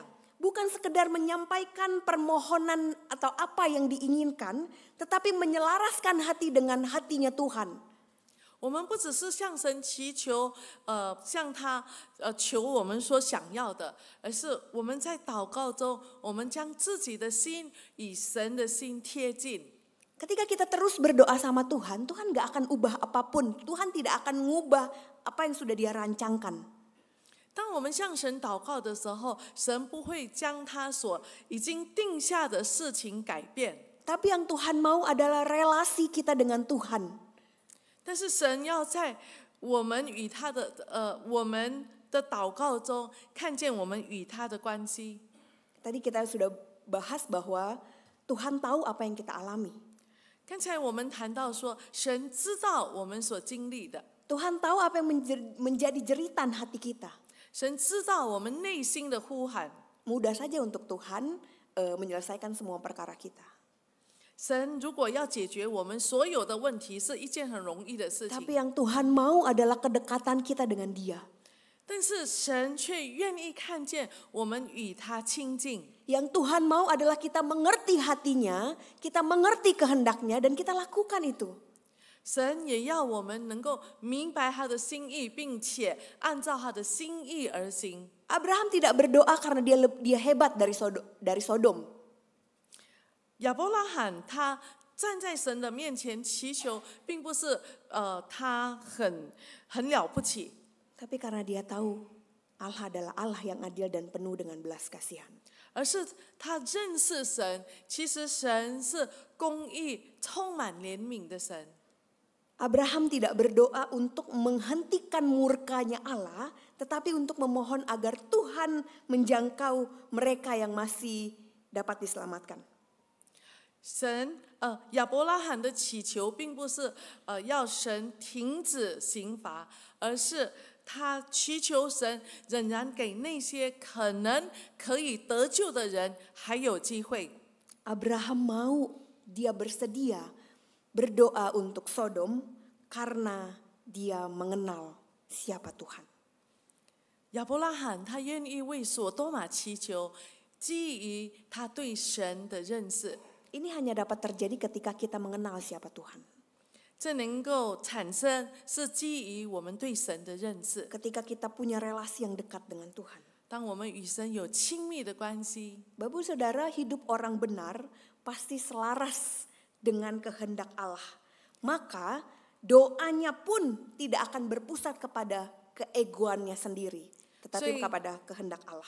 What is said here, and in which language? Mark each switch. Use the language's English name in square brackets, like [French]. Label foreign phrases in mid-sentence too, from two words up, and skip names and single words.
[Indonesian] Bukan sekedar menyampaikan permohonan atau apa yang diinginkan, tetapi menyelaraskan hati dengan hatinya Tuhan. [Chinese] 我们不只是向神祈求，向他求我们所想要的，而是我们在祷告中，我们将自己的心与神的心贴近。 [Indonesian] Ketika kita terus berdoa sama Tuhan, Tuhan gak akan ubah apapun. Tuhan tidak akan ngubah apa yang sudah dia rancangkan. [Chinese] 当我们向神祷告的时候，神不会将他所已经定下的事情改变。 [Indonesian] Tapi yang Tuhan mau adalah relasi kita dengan Tuhan. [Chinese] 但是神要在我们与他的我们的祷告中，看见我们与他的关系。 [Indonesian] Tadi kita sudah bahas bahwa Tuhan tahu apa yang kita alami. [Chinese] 刚才我们谈到说，神知道我们所经历的， [Indonesian] Tuhan tahu apa yang menjadi jeritan hati kita. [Chinese] 神知道我们内心的呼喊。 [Indonesian] Mudah saja untuk Tuhan menyelesaikan semua perkara kita. [Chinese] 神如果要解决我们所有的问题，是一件很容易的事 [Indonesian] Tapi [Chinese] 情。 [Indonesian] yang Tuhan mau adalah kedekatan kita dengan Dia. [Chinese] 但是神却愿意看见我们与他亲近。 [Indonesian] Yang Tuhan mau adalah kita mengerti hatinya, kita mengerti kehendaknya, dan kita lakukan itu. [Chinese] 神也要我们能够明白他的心意，并且按照他的心意而行。 [Indonesian] Abraham tidak berdoa karena dia hebat dari Sodom. [Chinese] 亚伯拉罕他站在神的面前祈求，并不是他很了不起， [Indonesian] Tapi karena dia tahu Allah adalah Allah yang adil dan penuh dengan belas kasihan. [Chinese] 而是他认识神。其实神是公义、充满怜悯的神。 [Indonesian] Abraham tidak berdoa untuk menghentikan murkanya Allah, tetapi untuk memohon agar Tuhan menjangkau mereka yang masih dapat diselamatkan. [Chinese] 亚伯拉罕的祈求并不是要神停止刑罚，而是他祈求神仍然给那些可能可以得救的人还有机会。 [Indonesian] Abraham dia bersedia berdoa untuk Sodom karena dia mengenal siapa Tuhan. [Chinese] 亚伯拉罕他愿意为所多玛祈求，基于他对神的认识。 [Indonesian] Ini hanya dapat terjadi ketika kita mengenal siapa Tuhan. [Chinese] 这能够产生是基于我们对神的认识。 [Indonesian] Ketika kita punya relasi yang dekat dengan Tuhan. [Chinese] 当我们与神有亲密的关系， [Indonesian] Bapak Saudara, hidup orang benar pasti selaras dengan kehendak Allah. Maka doanya pun tidak akan berpusat kepada keegoannya sendiri, tetapi kepada kehendak Allah.